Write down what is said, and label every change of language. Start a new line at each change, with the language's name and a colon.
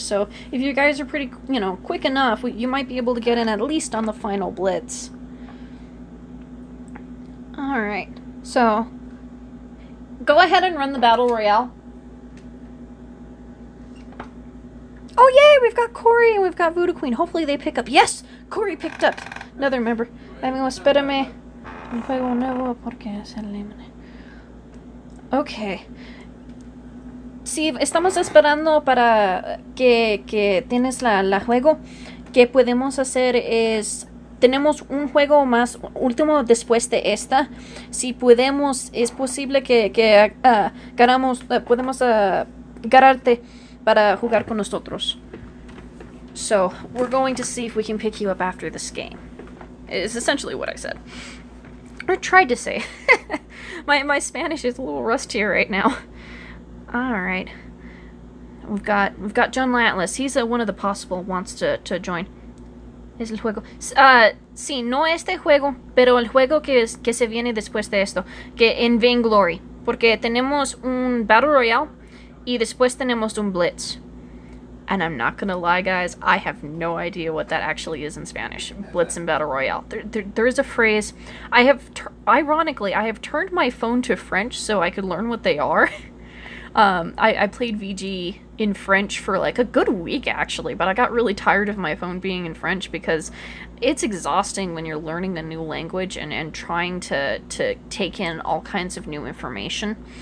English: So if you guys are pretty, quick enough, you might be able to get in at least on the final blitz. Alright, so go ahead and run the battle royale. Oh yay, we've got Corey and we've got Voodoo Queen. Hopefully they pick up. Yes, Corey picked up. Another member.
Spanish: Amigo, espérame. Un juego nuevo porque es el límite. Ok. Sí, estamos esperando para que tienes la juego. Que podemos hacer es... Tenemos un juego más último después de esta. Si podemos, es posible que ganamos, podemos ganarte para jugar con nosotros.
English: So, we're going to see if we can pick you up after this game. Is essentially what I said. Or tried to say. my Spanish is a little rusty right now. Alright. We've got John Latlas. He's one of the possible wants to join.
Spanish: Es el juego. Sí, no este juego, pero el juego que se viene después de esto. Que en Vainglory. Porque tenemos un Battle Royale. Y después tenemos un blitz.
English: And I'm not gonna lie, guys, I have no idea what that actually is in Spanish. Blitz and Battle Royale. There is a phrase. Ironically, I have turned my phone to French so I could learn what they are. I played VG in French for like a good week, actually, but I got really tired of my phone being in French because it's exhausting when you're learning a new language and trying to take in all kinds of new information.